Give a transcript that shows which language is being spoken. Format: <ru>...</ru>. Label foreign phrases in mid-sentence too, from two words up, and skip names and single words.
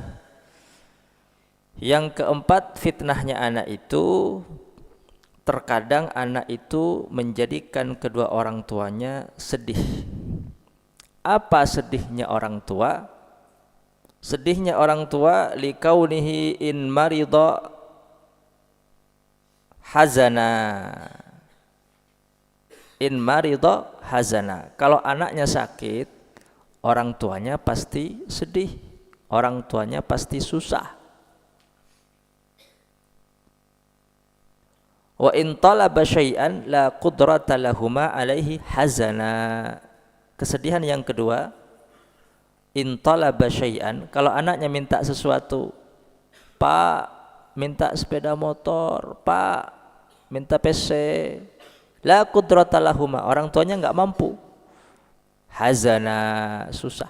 <id>Yang keempat, fitnahnya anak itu terkadang anak itu menjadikan kedua orang tuanya sedih. Apa sedihnya orang tua? Sedihnya orang tua</id> <ar>لكونه إن مرض حزن. إن مرض حزن.</ar> <id>Kalau anaknya sakit, orang tuanya pasti sedih. Orang tuanya pasti susah.</id> <ar>وإن طلب شيئا لا قدرة لهما عليه حزن.</ar> <id>Kesedihan yang kedua,</id> <ar>إن طلب شيئا,</ar> <id>kalau anaknya minta sesuatu, Pak minta sepeda motor, Pak minta PC,</id> <ar>لا قدرة لهما,</ar> <id>orang tuanya enggak mampu, hazana, susah.</id>